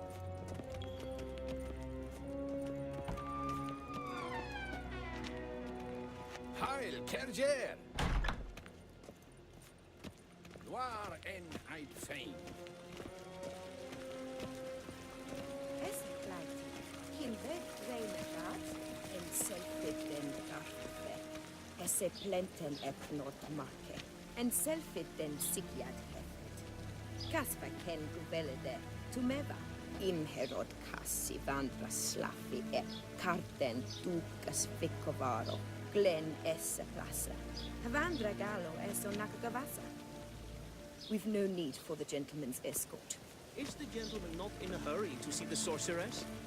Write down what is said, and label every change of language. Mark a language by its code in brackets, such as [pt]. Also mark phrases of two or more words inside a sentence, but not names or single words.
[en] Heil, Kerger! Noir en Eid Fein. Esse plenten epnot marke, en selfit den sikiad hefet. Kaspa ken guvelede, tumeva. Imherod kassi vandra slaffi karten dukas fikovaro, glen esse plasa. Havandra galo eso nakagavasa. We've no need for the gentleman's escort. Is the gentleman not in a hurry to see the sorceress?